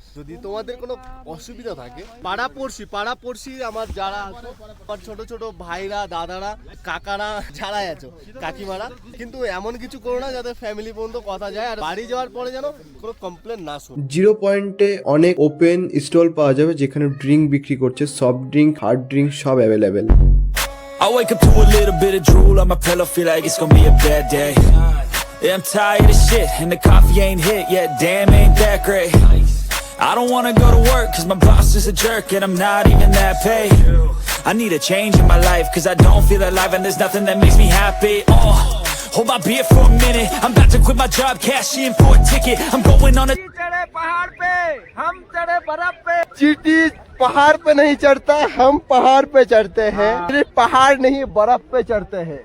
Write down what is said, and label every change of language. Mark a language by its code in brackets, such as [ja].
[bn] যদি তোমাদের কোনো অসুবিধা থাকে, পাড়াপড়শি আমার যারা আছে, আমার ছোট ছোট ভাইরা, দাদারা, কাকারা যারা আছো, কাকিমারা, কিন্তু এমন কিছু করো না যাতে ফ্যামিলি পর্যন্ত কথা যায়, আর বাড়ি যাওয়ার পরে যেন কোনো কমপ্লেন না শুনো। 0 পয়েন্টে অনেক ওপেন স্টল পাওয়া যাবে যেখানে ড্রিঙ্ক বিক্রি করছে, সফট ড্রিঙ্ক, হার্ড ড্রিঙ্ক সব available. [en] I wake up to a little bit of drool on my pillow, feel like it's gonna be a bad day. Yeah, I'm tired of shit, and the coffee ain't hit yet, damn ain't that great. I don't wanna go to work, cause my boss is a jerk, and I'm not even that paid. I need a change in my life, cause I don't feel alive, and there's nothing that makes me happy. Hold my beer for a minute, I'm about to quit my job, cash in for a ticket, I'm going on a [hi] चींटी पहाड़ पे नहीं चढ़ता, हम पहाड़ पे चढ़ते हैं। सिर्फ पहाड़ नहीं, बर्फ पे चढ़ते हैं।